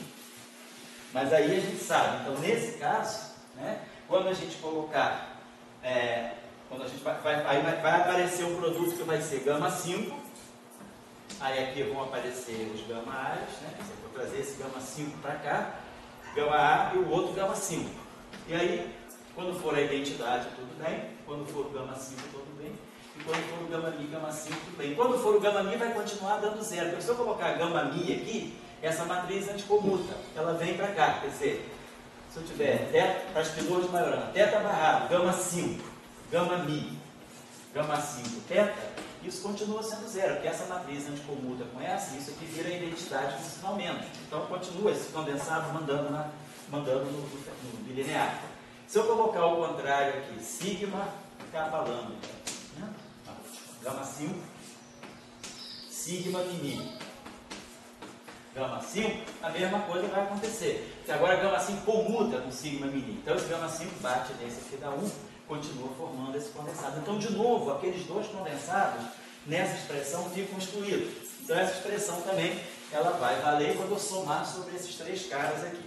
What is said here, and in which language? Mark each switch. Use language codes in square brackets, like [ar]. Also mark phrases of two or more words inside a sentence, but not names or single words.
[pt] Mas aí a gente sabe, então nesse caso, né, quando a gente colocar, quando a gente vai aparecer um produto que vai ser gama 5, aí aqui vão aparecer os gama A's, né? Eu vou trazer esse gama 5 para cá, gama A e o outro gama 5. E aí, quando for a identidade, tudo bem. Quando for o gama 5, tudo bem. E quando for o gama mi, gama 5, tudo bem. Quando for o gama mi, vai continuar dando zero. Então, se eu colocar gama mi aqui, essa matriz anticomuta, ela vem para cá. Quer dizer, se eu tiver teta, para as figuras de Majorana, teta barrado, gama 5, gama mi, gama 5, teta, isso continua sendo zero, porque essa matriz anticomuta com essa, isso aqui vira a identidade com sinal menos. Então continua esse condensado mandando no bilinear. Se eu colocar o contrário aqui, sigma capa lambda, né? Gama 5, sigma mini. Gama 5, a mesma coisa vai acontecer. Agora gama 5 comuta com sigma mini. Então esse gama 5 bate nesse aqui da 1, continua formando esse condensado. Então, de novo, aqueles dois condensados nessa expressão ficam excluídos. Então essa expressão também ela vai valer quando eu somar sobre esses três caras aqui.